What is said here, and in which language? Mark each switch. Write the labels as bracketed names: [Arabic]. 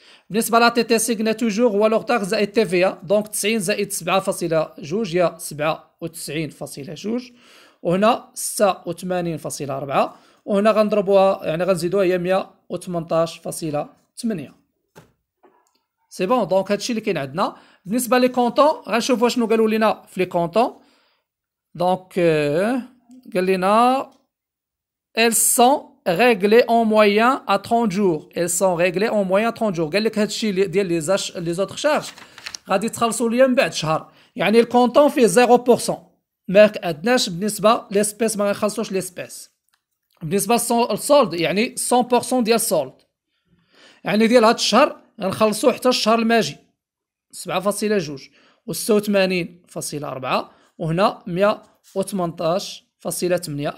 [Arabic] بالنسبه لا تي تي سي قلنا توجور هو لوغتاغ زائد تي في دونك 90 زائد 7.2 هي 97.2 وهنا 86.4 وهنا غنضربوها يعني غنزيدوها هي 118.8. سي بون. دونك هادشي اللي كاين عندنا. بالنسبه لي كونطون غنشوفوا شنو قالوا لنا في لي كونطون. دونك قال لنا [French] elles sont réglées en moyenne à 30 jours. elles sont réglées en moyenne à 30 jours. [Arabic] قال لك هادشي ديال لي زوتر شارج غادي تخلصوا ليا من بعد شهر، يعني الكونطون فيه 0%. ما عندناش بالنسبه ليسبيس ما غنخلصوش ليسبيس. بالنسبه للسولد يعني 100% ديال السولد، يعني ديال هاد الشهر غنخلصوا حتى الشهر الماجي 7.2 و 86.4 وهنا 118.8.